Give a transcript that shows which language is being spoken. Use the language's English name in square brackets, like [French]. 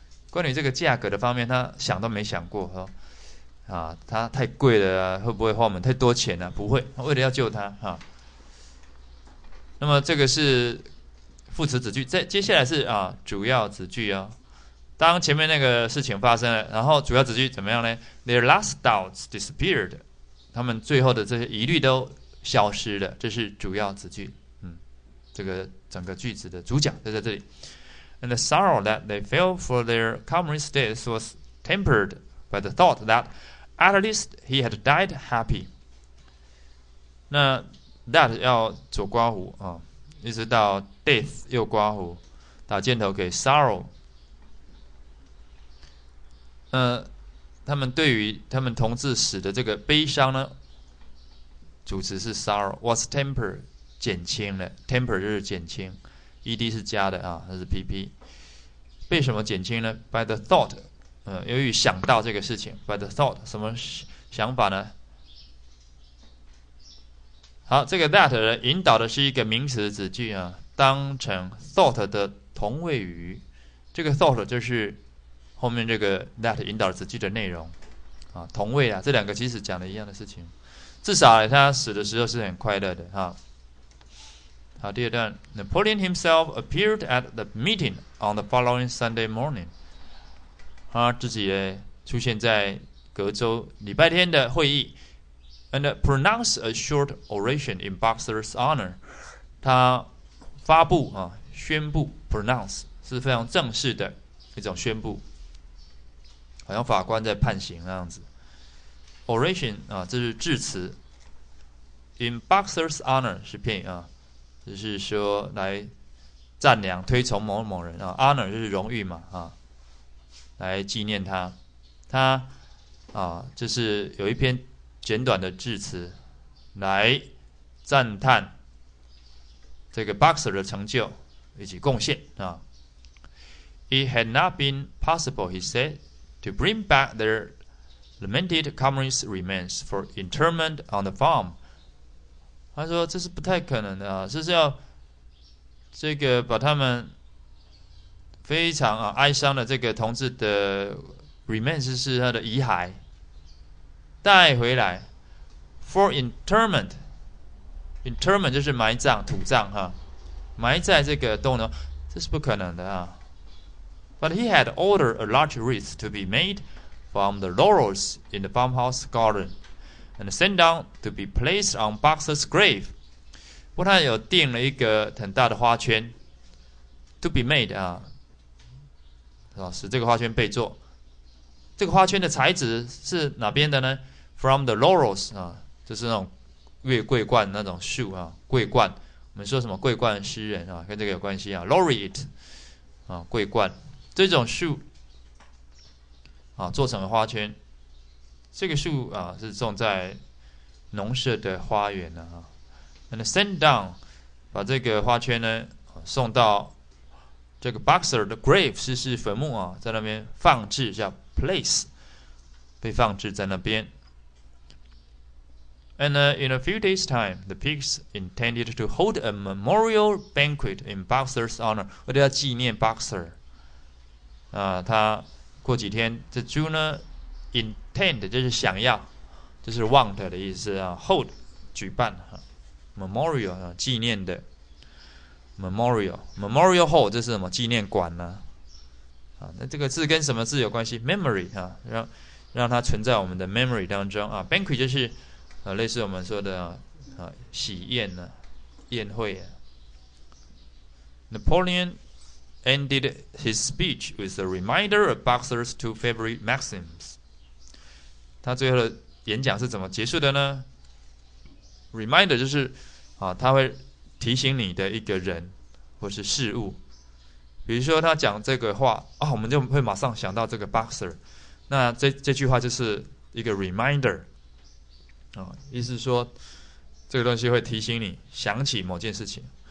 [Chinese] 关于这个价格的方面，他想都没想过他太贵了会不会花我们太多钱不会，为了要救他那么这个是副词子句，接下来是主要子句当前面那个事情发生了，然后主要子句怎么样呢 ？ [English] Their last doubts disappeared， [Chinese] 他们最后的这些疑虑都消失了，这是主要子句。这个整个句子的主讲就在这里。 [English] And the sorrow that they felt for their comrade's death was tempered by the thought that at least he had died happy。 [Chinese] 那 that 要左刮弧一直到 death 右刮弧，打箭头给 sorrow。他们对于他们同志死的这个悲伤呢，主词是 sorrow，was tempered 减轻了 ，temper 就是减轻 ，ed 是加的啊，它是 pp。被什么减轻呢 ？ [English] By the thought， [Chinese] 由于想到这个事情 ，by the thought 什么想法呢？好，这个 that 呢引导的是一个名词子句啊，当成 thought 的同位语。这个 thought 就是后面这个 that 引导子句的内容啊，同位啊，这两个其实讲的一样的事情。至少他死的时候是很快乐的哈。好，第二段 [English] ，Napoleon himself appeared at the meeting on the following Sunday morning。 [Chinese] 他自己呢出现在隔周礼拜天的会议 ， [English] and pronounced a short oration in Boxer's honor。 [Chinese] 他发布啊，宣布 pronounce 是非常正式的一种宣布，好像法官在判刑那样子。 oration 啊，这是致辞。 In Boxer's honor 是片语啊。就是说来赞扬、推崇某某人啊 ，honor 就是荣誉嘛啊，来纪念他。他啊，就是有一篇简短的致辞，来赞叹这个 Boxer 的成就以及贡献啊。 [English] It had not been possible, he said, to bring back their lamented comrades' remains for interment on the farm。 [Chinese] 他说这是不太可能的啊，就是要这个把他们非常哀伤的这个同志的 remains 是他的遗骸带回来 for interment 就是埋葬土葬哈，埋在这个洞呢，这是不可能的啊。 [English] But he had ordered a large wreath to be made from the laurels in the farmhouse garden。And sent down to be placed on Boxer's grave。 [Chinese] 不过他有定了一个很大的花圈 ，to be made 啊，使这个花圈被做。这个花圈的材质是哪边的呢 ？ [English] From the laurels [Chinese] 啊，就是那种月桂冠那种树啊，桂冠。我们说什么桂冠诗人啊，跟这个有关系啊 ，laureate 啊，桂冠这种树啊，做成了花圈。这个树啊是种在农舍的花园啊 ， [English] and send down [Chinese] 把这个花圈呢送到这个 Boxer 的 grave 是坟墓啊，在那边放置叫 place， 被放置在那边。 [English] And in a few days' time, the pigs intended to hold a memorial banquet in Boxer's honor， [Chinese] 为了要纪念 Boxer 啊，他过几天这猪呢。 Intend 就是想要，就是 want 的意思啊。 Hold 举办，memorial 啊纪念的 memorial hold 这是什么纪念馆呢？啊，那这个字跟什么字有关系 ？memory 啊，让它存在我们的 memory 当中啊。 Banquet 就是类似我们说的喜宴呢，宴会啊。 [English] Napoleon ended his speech with a reminder of Boxer's two favorite maxims。 [Chinese] 他最后的演讲是怎么结束的呢 ？Reminder 就是他会提醒你的一个人或是事物，比如说他讲这个话我们就会马上想到这个 Boxer， 那这句话就是一个 reminder 意思是说这个东西会提醒你想起某件事情。